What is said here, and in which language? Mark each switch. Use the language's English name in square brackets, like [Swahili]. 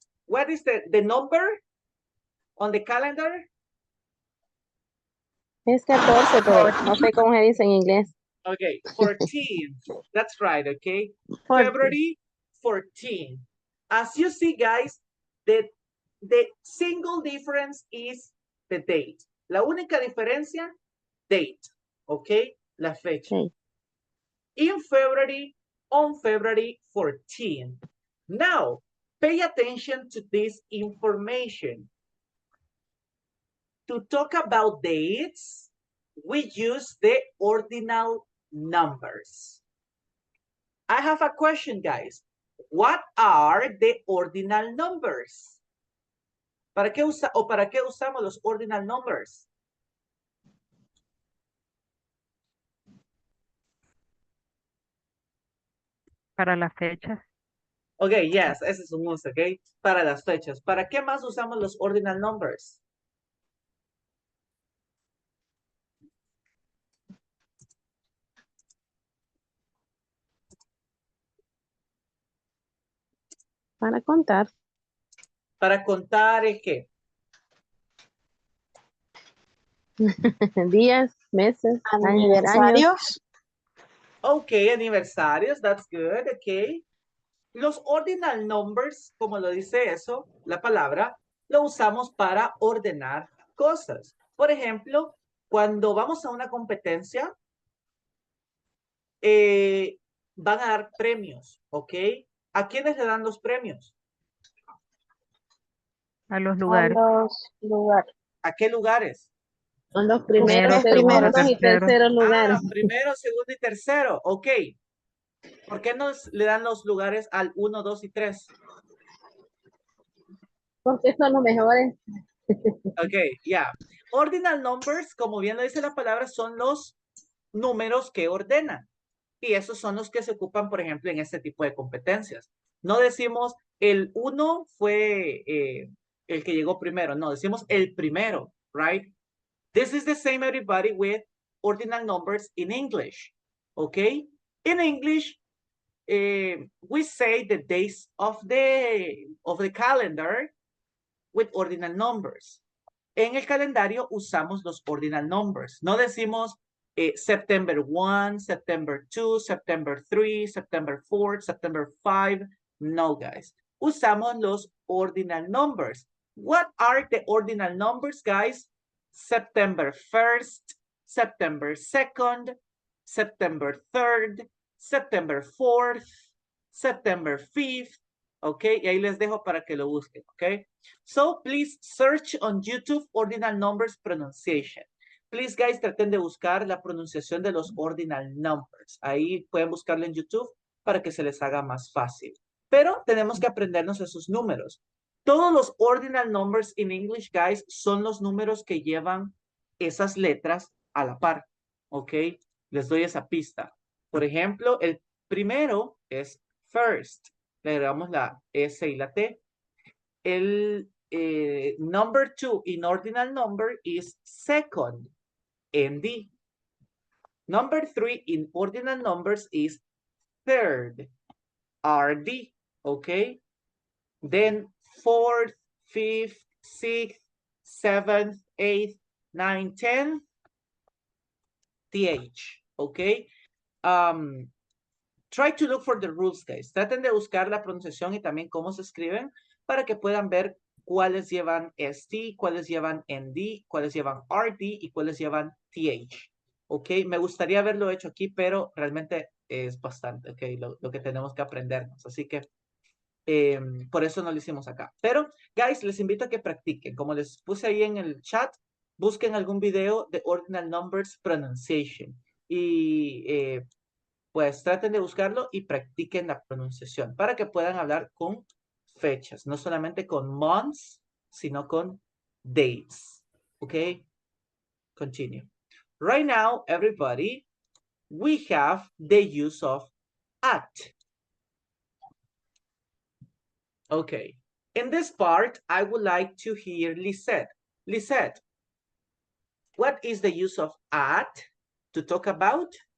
[English] What is the number on the calendar? [Spanish] Es 14, pero no sé cómo se dice en inglés. [English] Okay, 14. That's right, okay? 14. February 14. As you see, guys, the single difference is the date. [Spanish] La única diferencia, date, okay? La fecha. [English] Okay. In February, on February 14. Now, pay attention to this information. To talk about dates, we use the ordinal numbers. I have a question, guys. What are the ordinal numbers? [Spanish] ¿Para qué usamos los ordinal numbers? Para las fechas. Okay, yes, ese es un uso, okay? Para las fechas. ¿Para qué más usamos los ordinal numbers? Para contar. Para contar ¿qué? Días, meses, años. Aniversarios. [English] Okay, aniversarios, that's good, okay. [Spanish] Los ordinal numbers, como lo dice eso, la palabra, lo usamos para ordenar cosas. Por ejemplo, cuando vamos a una competencia, van a dar premios, ¿ok? ¿A quiénes le dan los premios? A los A lugares. los lugares. ¿A qué lugares? Son los primeros, Primero, segundos y segundo, terceros lugares. Ah, primero, segundo y tercero, ok. ¿Por qué no le dan los lugares al 1, 2 y 3? Porque son los mejores. Ok, ya. Ordinal numbers, como bien lo dice la palabra, son los números que ordenan. Y esos son los que se ocupan, por ejemplo, en este tipo de competencias. No decimos el 1 fue el que llegó primero. No, decimos el primero, right? [English] This is the same, everybody, with ordinal numbers in English, okay? In English, we say the days of the calendar with ordinal numbers. [Spanish] en el calendario usamos los ordinal numbers. No decimos [English] September 1, September 2, September 3, September 4, September 5. [Spanish] No, guys. Usamos los ordinal numbers. [English] What are the ordinal numbers, guys? September 1st, September 2nd, September 3rd, September 4th, September 5th. [Spanish] Ok, y ahí les dejo para que lo busquen. [English] Ok, so please search on YouTube ordinal numbers pronunciation. [Spanish] Please, guys, traten de buscar la pronunciación de los ordinal numbers. Ahí pueden buscarlo en YouTube para que se les haga más fácil. Pero tenemos que aprendernos esos números. Todos los ordinal numbers [English] in English, [Spanish] guys, son los números que llevan esas letras a la par. ¿Ok? Les doy esa pista. Por ejemplo, el primero es first. Le agregamos la S y la T. El [English] number 2 in ordinal number is second, ND. Number 3 in ordinal numbers is third, RD. Okay? Then fourth, fifth, sixth, seventh, eighth, ninth, 10th, TH. Okay? Try to look for the rules, guys. [Spanish] Traten de buscar la pronunciación y también cómo se escriben para que puedan ver cuáles llevan ST, cuáles llevan ND, cuáles llevan RD y cuáles llevan TH. Ok, me gustaría haberlo hecho aquí, pero realmente es bastante, ok, lo que tenemos que aprendernos. Así que por eso no lo hicimos acá. Pero, guys, les invito a que practiquen. Como les puse ahí en el chat, busquen algún video de ordinal numbers pronunciation. Y pues traten de buscarlo y practiquen la pronunciación para que puedan hablar con fechas, no solamente con months, sino con dates. [English] Okay? Continue. Right now, everybody, we have the use of at. Okay. In this part, I would like to hear Lisette. Lisette, what is the use of at to talk about?